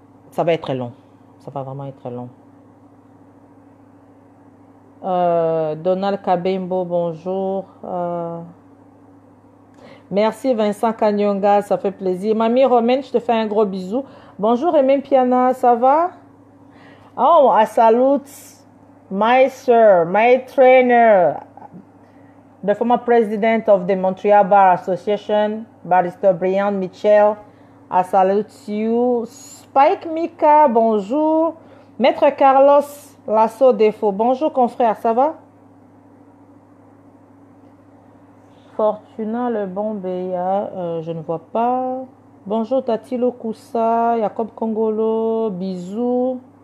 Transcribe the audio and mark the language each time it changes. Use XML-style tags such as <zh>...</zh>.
<fr>Ça va être long. Ça va vraiment être long. Donald Kabembo, bonjour. Merci Vincent Kanyonga, ça fait plaisir. Mamie Romaine, je te fais un gros bisou. Bonjour Emin Piana, ça va?</fr> <en>Oh, I salute my sir, my trainer, the former president of the Montreal Bar Association, Barrister Brian Mitchell. I salute you. Spike Mika, bonjour.</en> <fr>Maître Carlos Lasso Défaut, bonjour confrère, ça va? Fortuna le bon Béa, je ne vois pas. Bonjour Tatilo Koussa, Jacob Kongolo, bisous.</fr>